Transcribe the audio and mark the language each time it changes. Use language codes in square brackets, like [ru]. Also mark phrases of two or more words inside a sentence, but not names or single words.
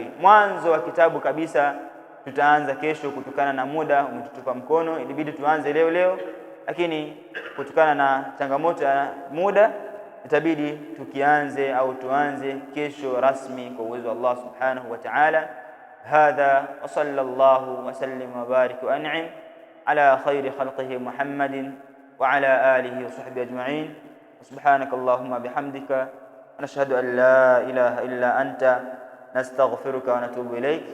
[sw] Mwanzo wa kitabu kabisa tutaanza kesho, kutokana na muda umetutupa mkono, ilibidi tuanze leo, lakini kutokana na changamoto ya muda itabidi tuanze kesho rasmi kwa uwezo wa Allah [ar] سبحانه وتعالى. هذا وصلى الله وسلم وبارك وأنعم على خير خلقه محمد وعلى آله وصحبه أجمعين. سبحانك اللهم بحمدك نشهد أن لا إله إلا أنت نستغفرك ونتوب إليك.